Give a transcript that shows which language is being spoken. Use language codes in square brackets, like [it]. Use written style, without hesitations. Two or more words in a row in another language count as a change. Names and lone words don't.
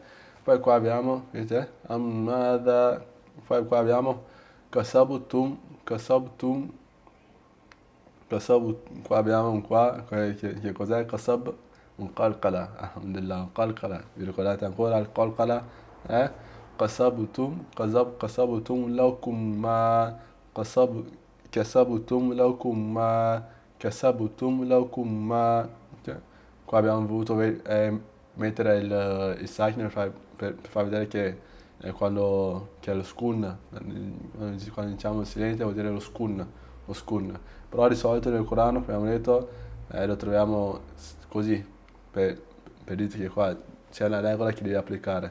[it] Poi qua abbiamo, vedete, poi qua abbiamo kasabtum, qua abbiamo che cos'è kasab? Un qalqala, alhamdulillah, un qalqala. Vi ricordate ancora il qalqala? [ar] كسبتم لكم ما كسب كسبتم لكم ما. [it] Cioè, qua abbiamo voluto mettere il sakina per far vedere che quando che è lo skun, quando diciamo silente vuol dire lo skun. Però di solito nel Corano, come abbiamo detto, lo troviamo così, per dirti che qua c'è una regola che devi applicare.